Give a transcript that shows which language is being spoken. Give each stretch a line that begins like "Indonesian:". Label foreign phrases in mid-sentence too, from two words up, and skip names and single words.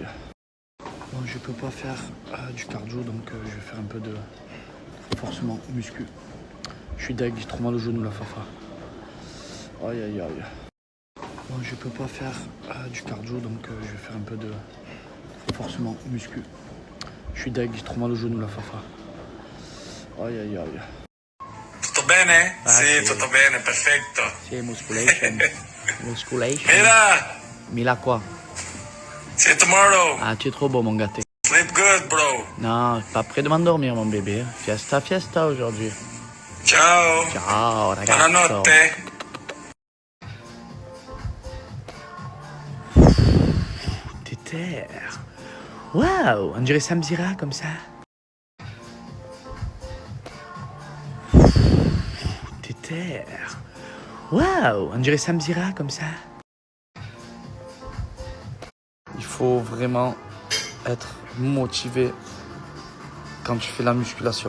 French: Bon, je peux pas faire du cardio, donc je vais faire un peu de renforcement muscu. Je suis deg, j'ai trop mal au genou, la fafa. Aïe aïe aïe. Bon, je peux pas faire du cardio, donc je vais faire un peu de renforcement muscu. Je suis deg, j'ai trop mal au genou, la fafa. Aïe aïe aïe.
Italian: Tutto bene? Sì, tutto bene, perfetto.
French: C'est musculation. Musculation. Mira, Mila quoi?
English: see you tomorrow.
French: Ah, tu es trop beau, mon gâté.
English: Sleep good, bro.
French: Non, pas près de m'endormir, mon bébé.
Spanish: Fiesta, fiesta
French: aujourd'hui.
Italian: Ciao. Ciao, ragazzo. Buonanotte.
French: Terre. Waouh, on dirait Samzira comme ça. Terre. Waouh, on dirait Samzira comme ça. Il faut vraiment être motivé quand tu fais la musculation.